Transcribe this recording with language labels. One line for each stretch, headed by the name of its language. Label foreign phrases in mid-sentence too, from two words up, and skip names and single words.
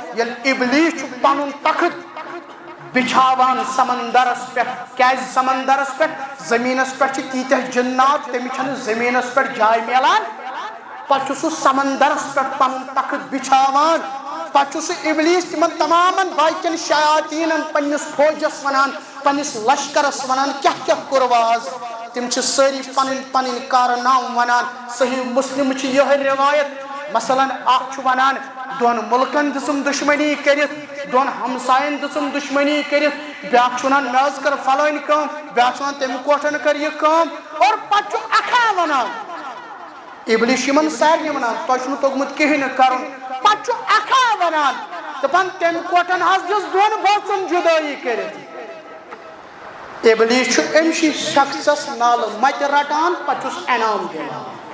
Kashmiri: یل ابلیس پنن تخت بچھاوان سمندرس پہ کیاز سمندرس پہ زمینس پہ تیتہ جنات تمہیں چھن زمینس پہ جائے ملان پتہ سہ سمندرس پہ پنن تخت بچھاوان پتہ سہ ابلیس تمن تمام باقین شیاطین پنس فوجس ونان پنس لشکرس ونان کیا کیا کرواز تم ساری پن پن کارنام ونان صحیح مسلم یہ روایت مثلا اخ ونان دون ملکن دسم دشمنی کرت دون ہمسائن دسم دشمنی کرت بیاکھ ونان مز کر فلٲنۍ کٲم بیاکھ ونان تمہِ کوٹھن کر یہ کٲم اور پتہ اکھا ونان ابلیس یمن سارنٕے ونان تۄہہِ چھُنہٕ توٚگمُت کِہیٖنۍ نہٕ کرُن پتہ اکھا ونان دپان تمہِ کوٹھن حظ دِژ دون بٲژن جُدٲیی کٔرِتھ ابلیس چھُ أمسٕے شخصس نالہٕ متہِ رٹان پتہٕ چھُس انعام دِوان